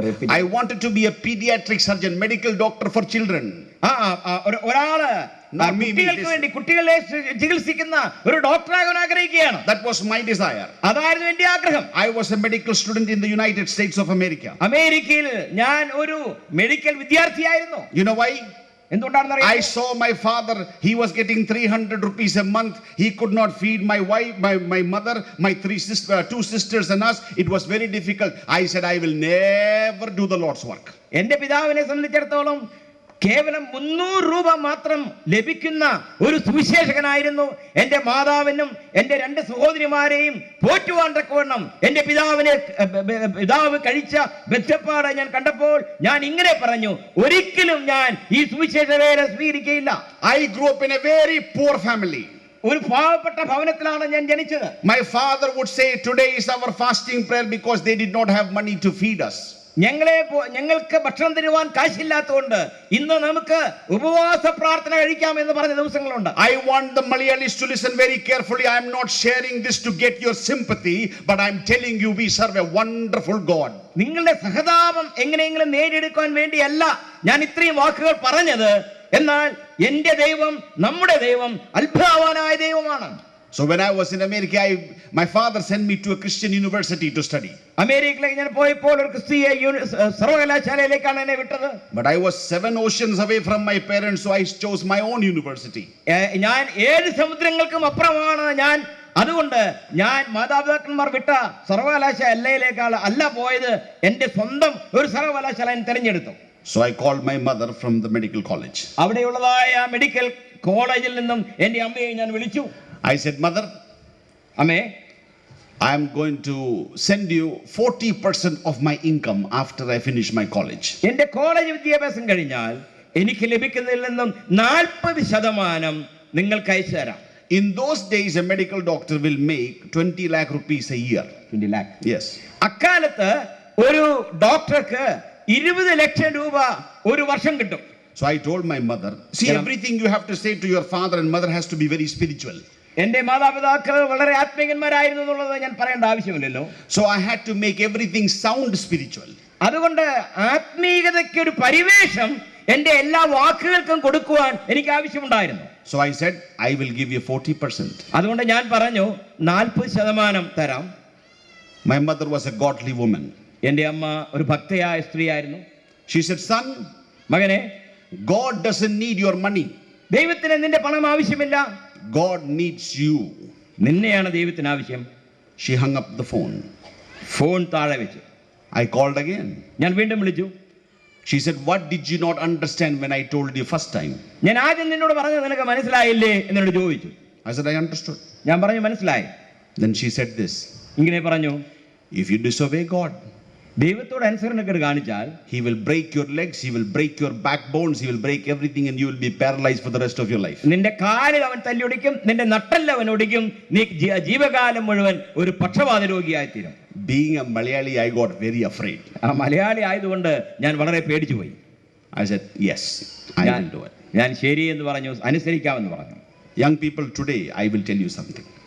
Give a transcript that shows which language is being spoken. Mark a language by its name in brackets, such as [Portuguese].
[English] I wanted to be a pediatric surgeon, medical doctor for children. [Malayalam] ഒരാള് [English] Not me, [Malayalam] കുട്ടികൾക്ക് [English] this- [Malayalam] വേണ്ടി കുട്ടികളെ ചികിത്സിക്കുന്ന ഒരു ഡോക്ടറാകാൻ ആഗ്രഹിക്കുകയാണ്. [English] That was my desire. [Malayalam] അതായിരുന്നു എന്റെ ആഗ്രഹം. [English] I was a medical student in the United States of America. [Malayalam] അമേരിക്കയിൽ ഞാൻ ഒരു മെഡിക്കൽ വിദ്യാർത്ഥിയായിരുന്നു. [English] You know why? [Malayalam] എന്തുകൊണ്ടാണെന്ന് [English] I [Malayalam] അറിയാമോ? [English] saw my father, he was getting 300 rupees a month. He could not feed my wife, my mother, my two sisters and us. It was very difficult. I said, I will never do the Lord's work. [Malayalam] എന്റെ പിതാവിനെ സംബന്ധിച്ചിടത്തോളം കേവലം 300 രൂപ മാത്രം ലഭിക്കുന്ന ഒരു സുവിശേഷകനായിരുന്നു. എന്റെ മാതാവിനും എന്റെ 2 സഹോദരിമാരെയും പോറ്റുവാൻ തക്കവണ്ണം എന്റെ പിതാവ് കഴിച്ച ബെച്ചപ്പാട് ഞാൻ കണ്ടപ്പോൾ ഞാൻ ഇങ്ങനെ പറഞ്ഞു, ഒരിക്കലും ഞാൻ ഈ സുവിശേഷ വേല സ്വീകരിക്കയില്ല. [English] I grew up in a very poor family. [Malayalam] ഒരു പാവപ്പെട്ട ഭവനത്തിലാണ് ഞാൻ ജനിച്ചത്. [English] My father would say, today is our fasting prayer, because they did not have money to feed us. [Malayalam] ഞങ്ങൾക്ക് ഭക്ഷണം തരുവാൻ കാശില്ലാത്തതുകൊണ്ട് ഇന്ന് നമുക്ക് ഉപവാസ പ്രാർത്ഥന കഴിക്കാം എന്ന് പറഞ്ഞ ദിവസങ്ങളുണ്ട്. [English] I want the Malayalis to listen very carefully. I am not sharing this to get your sympathy, but I am telling you, we serve a wonderful God. [Malayalam] നിങ്ങളുടെ സഹതാപം എങ്ങനെയെങ്കിലും നേടിയെടുക്കാൻ വേണ്ടിയല്ല ഞാൻ ഇത്രയും വാക്കുകൾ പറഞ്ഞത്. എന്നാൽ എന്റെ ദൈവം, നമ്മുടെ ദൈവം അത്ഭുതവാനായ ദൈവമാണ്. [English] So when I was in America, my father sent me to a Christian university to study. [Malayalam] അമേരിക്കയിലേക്ക് ഞാൻ പോയപ്പോൾ ഒരു ക്രിസ്തീയ സർവകലാശാലയിലേക്കാണ് എന്നെ വിട്ടത്. [English] But I was 7 oceans away from my parents, so I chose my own university. [Malayalam] ഞാൻ 7 സമുദ്രങ്ങൾക്കും അപ്പുറമാണ് ഞാൻ. അതുകൊണ്ട് ഞാൻ മാതാപിതാക്കന്മാർ വിട്ട സർവകലാശാലയിലേക്കാണ് അല്ല പോയത്, എന്റെ സ്വന്തം ഒരു സർവകലാശാല തിരഞ്ഞെടുത്തു. [English] So I called my mother from the medical college. [Malayalam] അവിടെയുള്ളതായ medical കോളേജിൽ നിന്നും എന്റെ അമ്മയെ ഞാൻ വിളിച്ചു. [English] I said, Mother, [Malayalam] അമ്മേ, [English] I am going to send you 40% of my income after I finish my college. [Malayalam] എന്റെ കോളേജ് വിദ്യാഭ്യാസം കഴിഞ്ഞാൽ എനിക്ക് ലഭിക്കുന്നതിൽ നിന്നും 40% നിങ്ങൾക്ക് അയച്ചു തരാം. [English] In those days, a medical doctor will make 20 lakh rupees a year. 20 lakh. Yes. [Malayalam] അക്കാലത്ത് ഒരു ഡോക്ടർക്ക് 20 ലക്ഷം രൂപ ഒരു വർഷം കിട്ടും. [English] So I told my mother, see, everything you have to say to your father and mother has to be very spiritual. [Malayalam] എന്റെ മാതാപിതാക്കൾ വളരെ ആത്മീയന്മാരായിരുന്നു എന്നുള്ളത് ഞാൻ പറയേണ്ട ആവശ്യമില്ലല്ലോ. [English] So I had to make everything sound spiritual. [Malayalam] അതുകൊണ്ട് ആത്മീയതയ്ക്ക് ഒരു പരിവേഷം എന്റെ എല്ലാ വാക്കുകൾക്കും കൊടുക്കുവാൻ എനിക്ക് ആവശ്യമുണ്ടായിരുന്നു. [English] So I said, I will give you 40%. [Malayalam] അതുകൊണ്ട് ഞാൻ പറഞ്ഞു 40% തരാം. [English] My mother was a godly woman. [Malayalam] എന്റെ അമ്മ ഒരു ഭക്തയായ സ്ത്രീയായിരുന്നു. [English] She said, son, [Malayalam] മകനെ, [English] God doesn't need your money. [Malayalam] ദൈവത്തിന് നിന്റെ പണം ആവശ്യമില്ല, [English] God needs you. [Malayalam] നിന്നെയാണ് ദൈവത്തിന് ആവശ്യം. [English] She hung up the phone. [Malayalam] Phone താഴെ വെച്ചു. [English] I called again. [Malayalam] ഞാൻ വീണ്ടും വിളിച്ചു. [English] She said, what did you not understand when I told you first time? [Malayalam] ഞാൻ ആദ്യം നിന്നോട് പറഞ്ഞത് നിനക്ക് മനസ്സിലായില്ലേ എന്നോട് ചോദിച്ചു. [English] I said, I understood. [Malayalam] ഞാൻ പറഞ്ഞു മനസ്സിലായി. [English] Then she said this, [Malayalam] ഇങ്ങനെ പറഞ്ഞു, [English] if you disobey God, [Malayalam] ദൈവത്തോട് അനുസരണക്കേട് കാണിച്ചാൽ [English] He will break your legs, He will break your backbones, He will break everything, and you will be paralyzed for the rest of your life. [Malayalam] നിന്റെ കാലിൽ അവൻ തല്ലിയൊടിക്കും, നിന്റെ നട്ടെല്ല് അവൻ ഒടിക്കും, നീ ജീവകാലം മുഴുവൻ ഒരു പക്ഷവാത രോഗിയായി തീരും. [English] Being a Malayali, I got very afraid. [Malayalam] ആ മലയാളി ആയതുകൊണ്ട് ഞാൻ വളരെ പേടിച്ചു പോയി. [English] I said, yes, I will do it. [Malayalam] ഞാൻ ശരി എന്ന് പറഞ്ഞു, അനുസരിക്കാമെന്ന് പറഞ്ഞു. [English] Young people today, I will tell you something.